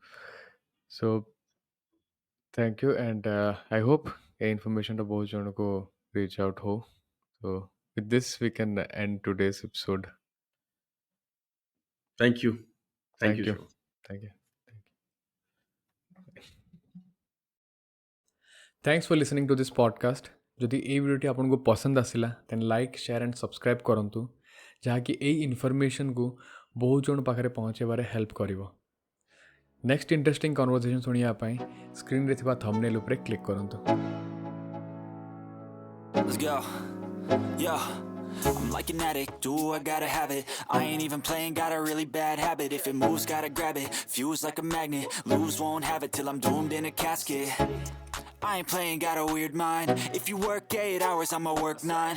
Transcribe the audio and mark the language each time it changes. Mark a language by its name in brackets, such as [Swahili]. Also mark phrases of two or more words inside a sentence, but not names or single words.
[English] So, thank you, and I hope a information to both [Hindi] जनों को [English] reach out ho. So, with this, we can end today's episode. Thank you. Thank you, Thank you. Shiva. Thank you. Thank you. Thanks for listening to this podcast. [Odia] ଯଦି এই ଭିଡ଼ିଓଟି ଆପଣଙ୍କୁ ପସନ୍ଦ ଆସିଲା [English] then like share and subscribe [Odia] କରନ୍ତୁ ଯାହାକି ଏଇ ଇନଫର୍ମେସନ୍କୁ ବହୁତ ଜଣ ପାଖରେ ପହଞ୍ଚାଇବାରେ ହେଲ୍ପ କରିବ [English] next interesting conversation [Odia] ଶୁଣିବା ପାଇଁ ସ୍କ୍ରିନ୍ରେ ଥିବା ଥମ୍ବନେଲ୍ ଉପରେ କ୍ଲିକ୍ କରନ୍ତୁ [English] Let's go. Yo, I'm like an addict, do I gotta have it. I ain't even playing, got a really bad habit. If it moves, gotta grab it. Fuse like a magnet, lose, won't have it till I'm doomed in a casket. I ain't playing, got a weird mind. If you work 8 hours, I'ma work 9.